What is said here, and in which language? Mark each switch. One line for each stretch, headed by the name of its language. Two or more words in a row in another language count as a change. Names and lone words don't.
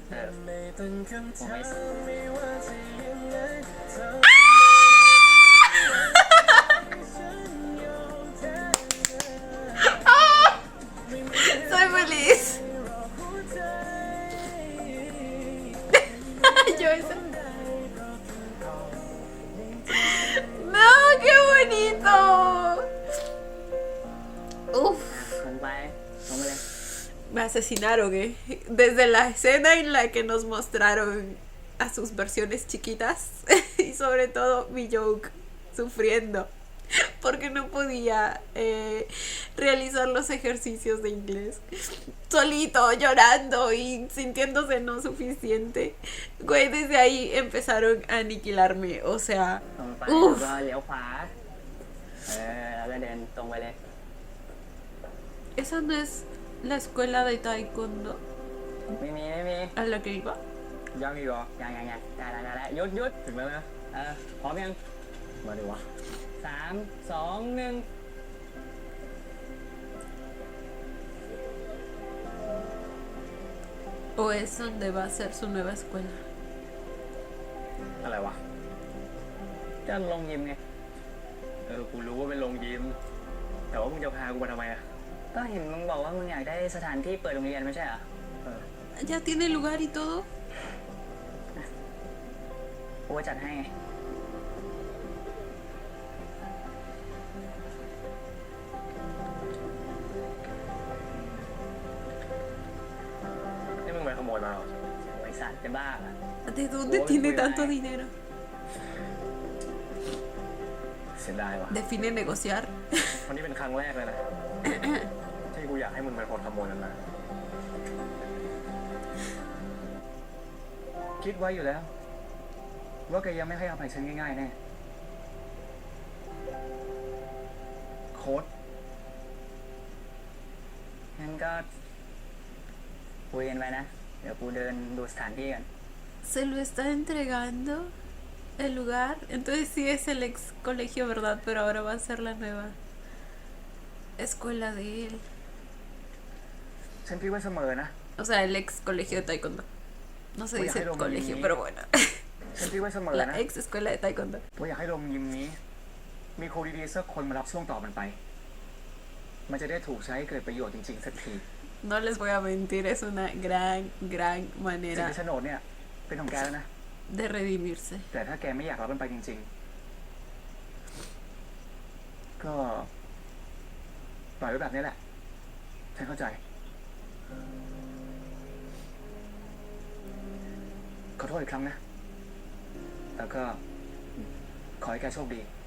Spanish: Soy feliz. Yo esa. No, qué bonito. Uf.
Thai: ลงไปลงไปเลย
Spanish: Me asesinaron, Desde la escena en la que nos mostraron a sus versiones chiquitas y sobre todo mi Joke sufriendo porque no podía realizar los ejercicios de inglés solito, llorando y sintiéndose no suficiente. Güey, desde ahí empezaron a aniquilarme, o sea,
Thai: ตรงไป uff. แล้วก็เลี้ยวขวาแล้วก็เดินตรงไปเลย
Spanish: Esa no es la escuela de taekwondo
Thai: ไม่มี
Spanish: a la que iba.
Thai: ยังอีกเหรอ ยังได้แล้วหยุด ถึงแล้วนะ พร้อมยัง มาดิวะ 3 2 1
Spanish: O es donde va a ser su nueva escuela.
Thai: อะไรวะ จะลงยิมไง กูรู้ว่าเป็นโรงยิม แต่ว่ามึงจะพากูมาทำไมอะ ก็เห็นมึงบอกว่ามึงอยากได้สถานที่เปิดโรงเรียนไม่ใช่เหรอ
Spanish: Ya tiene lugar y todo.
Thai: กูจัดให้ไง นี่มึงไปขโมยมาเหรอ ไอสัตว์จะบ้าเหรอ
Spanish: ¿De dónde tiene tanto dinero?
Thai: เสียดายว่ะ
Spanish: Define negociar.
Thai: วันนี้เป็นครั้งแรกเลยนะ ที่กูอยากให้มึงเป็นคนขโมยมันมา คิดไว้อยู่แล้ว ว่าแกยังไม่ให้อภัยฉันง่ายๆแน่ โค้ด งั้นก็คุยกันไปนะ เดี๋ยวกูเดินดูสถานที่กัน
Spanish: Se lo está entregando el lugar. Entonces sí es el ex colegio, ¿verdad? Pero ahora va a ser la nueva escuela de él.
Thai: ฉันคิดไว้เสมอนะ
Spanish: O sea, el ex colegio de taekwondo. No se Voy a dice hacerlo colegio, muy pero bueno.
Thai: ฉันคิดไว้เสมอ
Spanish: La
Thai: นะ
Spanish: ex escuela de taekwondo.
Thai: ว่าอยากให้โรงยิมนี้ มีครูดีๆสักคนมารับช่วงต่อมันไป มันจะได้ถูกใช้ให้เกิดประโยชน์จริงๆสักที
Spanish: No les voy a mentir, es una gran
Thai: สิ่ง
Spanish: manera
Thai: ที่โฉนดเนี่ย เป็นของแกแล้วนะ
Spanish: de redimirse.
Thai: แต่ถ้าแกไม่อยากรับมันไปจริงๆ ก็ปล่อยไว้แบบนี้แหละ ฉันเข้าใจ ขอโทษอีกครั้งนะ แล้วก็ขอให้แกโชคดี